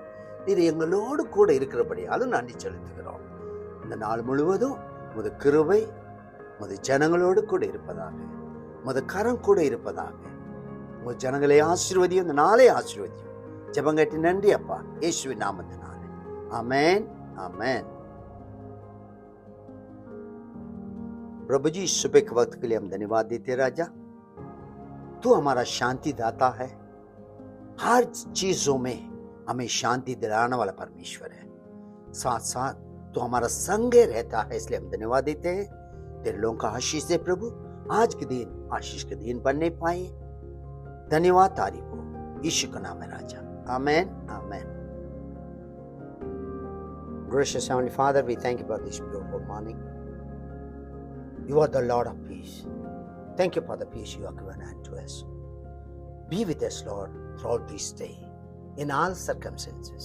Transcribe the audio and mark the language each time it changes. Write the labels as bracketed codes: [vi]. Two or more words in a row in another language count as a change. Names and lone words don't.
[ta] நீர் எங்களோடு கூட இருக்கிறபடியாலும் நன்றி செலுத்துகிறோம். இந்த நாள் முழுவதும் உமது கிருபை உமது ஜனங்களோடு கூட இருப்பதாக, உமது கரம் கூட இருப்பதாக. உமது ஜனங்களை ஆசீர்வதியும், இந்த நாளை ஆசீர்வதியும். ஜெபங்கட்டி நன்றி அப்பா, இயேசுவின் நாமத்தினாலே. ஆமென், ஆமென்। [hi] प्रभु जी, सुबह के वक्त के लिए हम धन्यवाद देते राजा। तू हमारा शांति दाता है। हर चीजों में हमें शांति दिलाने वाला परमेश्वर है। साथ साथ तू हमारा संगे रहता है, इसलिए हम धन्यवाद देते हैं। तेरे लोगों का आशीष दे प्रभु। आज के दिन आशीष के दिन बनने पाए। धन्यवाद, तारीफ हो यीशु का नाम है राजा। आमेन, आमेन। [en] Gracious Heavenly Father, we thank you for this beautiful morning. You are the Lord of peace. Thank you for the peace you have given unto us. Be with us, Lord, throughout this day, in all circumstances.